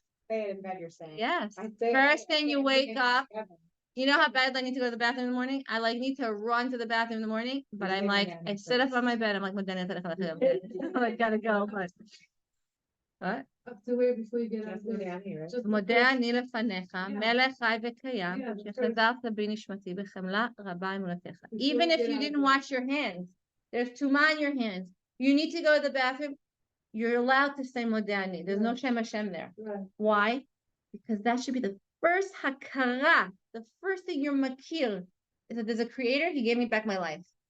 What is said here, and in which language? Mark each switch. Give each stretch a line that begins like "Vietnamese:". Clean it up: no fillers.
English: Say it in bed, you're saying. Yes. First thing you wake up. You know how bad I need to go to the bathroom in the morning? I need to run to the bathroom in the morning, but I'm like, I sit up on my bed. I'm like, I gotta go. But what? Up to where before you get out of the here.
Hebrew: מודה אני לפניך, מלך חי וקיים, שחזרת בי נשמתי בחמלה רבה אמונתך.
English: Even if you didn't wash your hands, there's tuma on your hands. You need to go to the bathroom, you're allowed to say מודה אני. There's no Shem Hashem there. Right. Why? Because that should be the first hakara. The first thing you're makir is that there's a creator, he gave me back my life.